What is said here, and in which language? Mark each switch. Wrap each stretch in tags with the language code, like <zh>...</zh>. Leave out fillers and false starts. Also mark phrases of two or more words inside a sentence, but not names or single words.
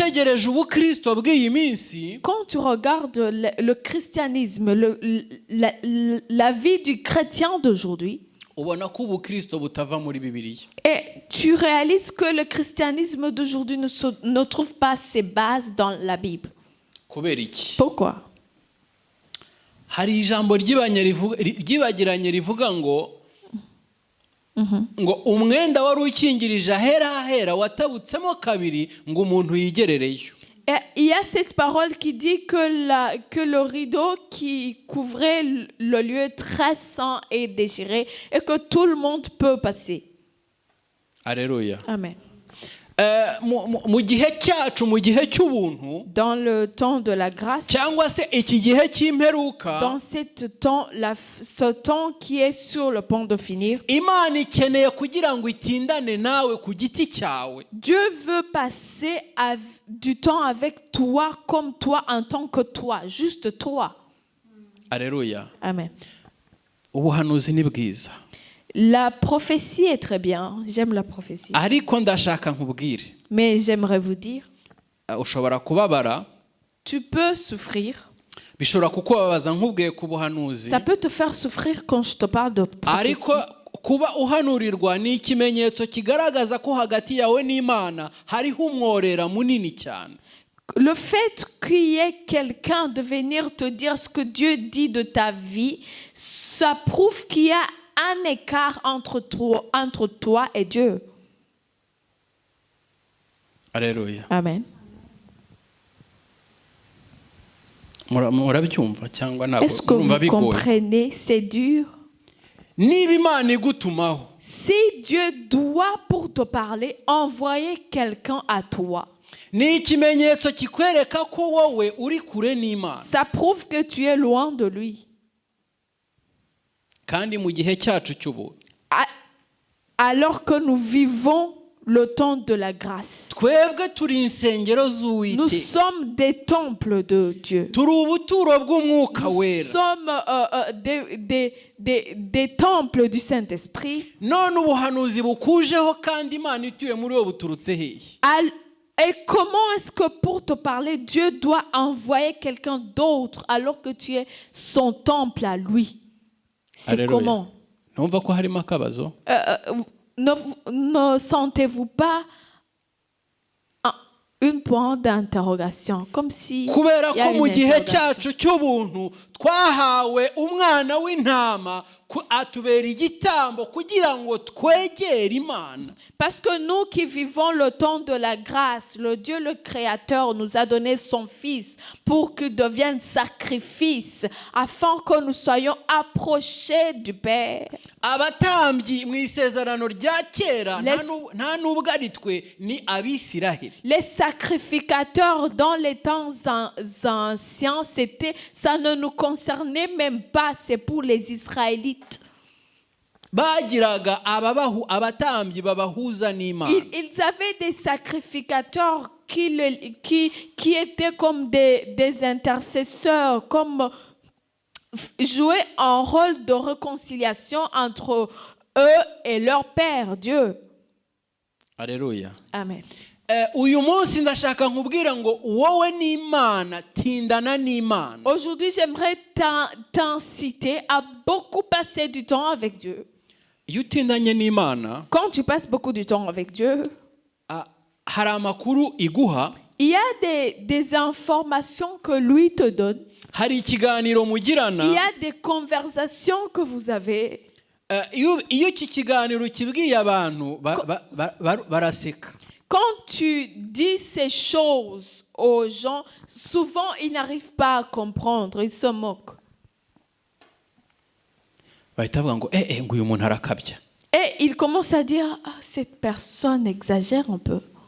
<fr>Quand tu regardes le christianisme, la vie du chrétien d'aujourd'hui, et tu réalises que le christianisme d'aujourd'hui ne trouve pas ses bases dans la Bible. Pourquoi?</fr> <rw>hari ijambo ryibagiranye rivuga ngo ngo umwenda wari ukingirije ahera watabutsemo kabiri ngo umuntu yigerereyo.</rw> <fr>Il y a cette parole qui dit que le rideau qui couvrait le lieu très saint est déchiré et que tout le monde peut passer. Alléluia. Amen.</fr> <rw>Mu gihe cyacu, mu gihe cy'ubuntu,</rw> <fr>dans le temps de la grâce,</fr> <rw>cyangwa se iki gihe cy'imperuka,</rw> <fr>dans ce temps qui est sur le point de finir,</fr> <rw>Imana ikeneye kugira ngo itindane nawe ku giti cyawe.</rw> <fr>Dieu veut passer du temps avec toi comme toi en tant que toi, juste toi. Alléluia. Amen.</fr> <rw>Ubuhanuzi ni bwiza.</rw> <fr>La prophétie est très bien. J'aime la prophétie.</fr> <rw>Ariko ndashaka nkubwire.</rw> <fr>Mais j'aimerais vous dire.</fr> <rw>Ushobora kubabara.</rw> <fr>Tu peux souffrir.</fr> <rw>Bishobora kukubabaza nkubwiye ku buhanuzi.</rw> <fr>Ça peut te faire souffrir quand je te parle de prophétie.</fr> <rw>Ariko kuba uhanurirwa ni ikimenyetso kigaragaza ko hagati yawe n'Imana hariho umworera munini cyane.</rw> <fr>Le fait qu'il y ait quelqu'un de venir te dire ce que Dieu dit de ta vie, ça prouve qu'il y a un écart entre toi et Dieu. Alléluia. Amen.</fr> <rw>Murabyumva cyangwa ntabwo?</rw> <fr>Est-ce que vous comprenez? C'est dur.</fr> <rw>Niba Imana igutumaho,</rw> <fr>si Dieu doit pour te parler envoyer quelqu'un à toi,</fr> <rw>ni ikimenyetso kikwereka ko wowe uri kure n'Imana.</rw> <fr>Ça prouve que tu es loin de lui.</fr> <rw>Kandi mu gihe cyacu cy'ubu,</rw> <fr>alors que nous vivons le temps de la grâce,</fr> <rw>twebwe turi insengero z'Uwiteka.</rw> <fr>Nous sommes des temples de Dieu.</fr> <rw>Turi ubuturo bw'Umwuka Wera.</rw> <fr>Nous sommes des temples du Saint-Esprit.</fr> <rw>None ubuhanuzi bukujeho kandi Imana ituye muri wo buturutse hehe?</rw> <fr>Et comment est-ce que pour te parler, Dieu doit envoyer quelqu'un d'autre alors que tu es son temple à lui? C'est Alléluia. Comment?</fr> <rw>Numva ko harimo akabazo.</rw> <fr>Ne sentez-vous pas une pointe d'interrogation, comme si</fr> <rw>kubera ko mu gihe cyacu cy'ubuntu twahawe umwana w'intama atubera igitambo kugira ngo twegere Imana.</rw> <fr>Parce que nous qui vivons le temps de la grâce, le Dieu le Créateur nous a donné son Fils pour qu'il devienne sacrifice afin que nous soyons approchés du Père.</fr> <rw>Abatambyi mu isezerano rya kera nta nubwo ari twe ni Abisiraheli.</rw> <fr>Les sacrificateurs dans les temps anciens, ça ne nous concernait même pas, c'est pour les Israélites.</fr> <rw>Bagiraga abatambyi babahuza n'Imana.</rw> <fr>Ils avaient des sacrificateurs qui étaient comme des intercesseurs, comme jouaient un rôle de réconciliation entre eux et leur Père, Dieu. Alléluia. Amen.</fr> <rw>Uyu munsi ndashaka nkubwira ngo wowe n'Imana tindana n'Imana.</rw> <fr>Aujourd'hui, j'aimerais t'inciter à beaucoup passer du temps avec Dieu.</fr> <rw>Iyo utindanye n'Imana,</rw> <fr>quand tu passes beaucoup du temps avec Dieu,</fr> <rw>hari amakuru iguha.</rw> <fr>Il y a des informations que lui te donne.</fr> <rw>Hari ikiganiro mugirana.</rw> <fr>Il y a des conversations que vous avez.</fr> <rw>Iyo iki kiganiro kibwiye abantu baraseka.</rw> <fr>Quand tu dis ces choses aux gens, souvent ils n'arrivent pas à comprendre, ils se moquent. Et ils commencent à dire, cette personne exagère un peu.</fr>